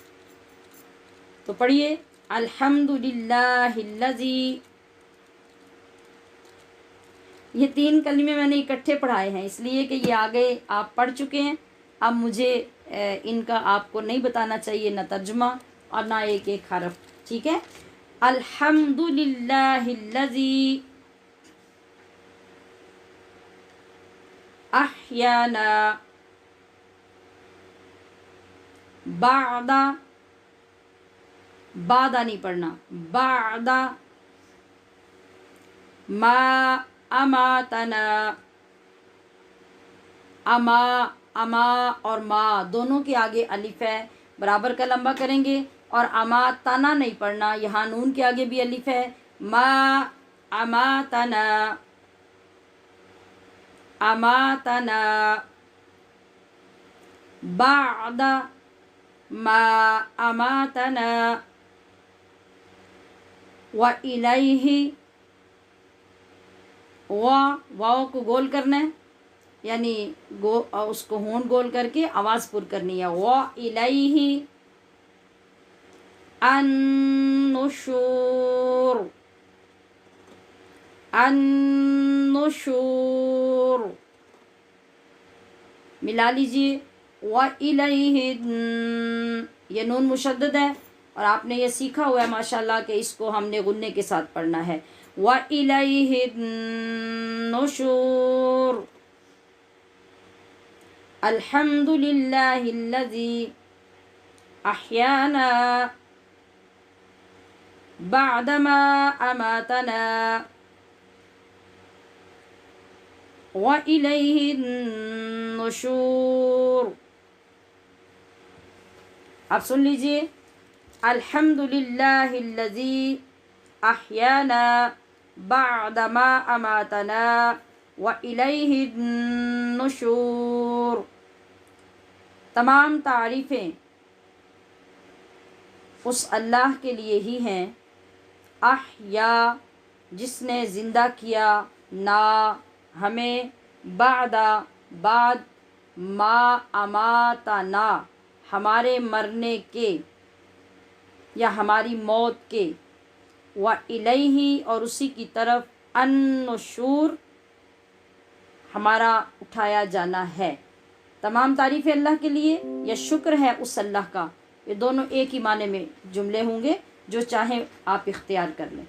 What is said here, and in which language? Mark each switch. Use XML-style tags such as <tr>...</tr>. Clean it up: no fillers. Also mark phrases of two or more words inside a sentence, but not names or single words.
<ur>تو پڑھیے، الحمدللہ الذی. یہ 3 کلمے میں نے اکٹھے پڑھائے ہیں اس لیے کہ یہ آگے آپ پڑھ چکے ہیں. اب مجھے ان کا آپ کو نہیں بتانا چاہیے، نہ ترجمہ اور نہ ایک ایک حرف، ٹھیک ہے?</ur> <ar>الحمد لله الذي أحيانا بعد,</ar> <ur>بعدا نہیں پڑھنا,</ur> <ar>بعد ما أماتنا أما,</ar> <ur>اما اور ما دونوں کے آگے الف ہے، برابر کا لمبا کریں گے. اور</ur> <ar>اما تنا</ar> <ur>نہیں پڑھنا، یہاں نون کے آگے بھی الف ہے.</ur> <ar>ما اما تنا، اما تنا. بعد ما اما تنا. وإليه,</ar> <ur>واؤ کو گول کرنا ہے، یعنی اس کو ہونٹ گول کر کے آواز پر کرنی ہے.</ur> <ar>وإليه النشور، النشور</ar> <ur>ملا لیجیے.</ur> <ar>وإليه,</ar> <ur>یہ نون مشدد ہے اور آپ نے یہ سیکھا ہوا ہے ماشاءاللہ کہ اس کو ہم نے غنے کے ساتھ پڑھنا ہے.</ur> <ar>وإليه نشور. الحمد لله الذي أحيانا بعدما أماتنا وإليه نشور.</ar> <ur>آپ سن لیجیے.</ur> <ar>الحمد لله الذي أحيانا بعدما أماتنا وإليه نشور.</ar> <ur>تمام تعریفیں اس اللہ کے لیے ہی ہیں، أحيا جس نے زندہ کیا، نا ہمیں,</ur> <ar>بعد بعد، ما أماتنا</ar> <ur>ہمارے مرنے کے یا ہماری موت کے,</ur> <ar>وإليه</ar> <ur>اور اسی کی طرف، النشور ہمارا اٹھایا جانا ہے. تمام تعریف اللہ کے لیے یا شکر ہے اس اللہ کا، یہ دونوں ایک ہی معنی میں جملے ہوں گے، جو چاہے آپ اختیار کر لیں.</ur>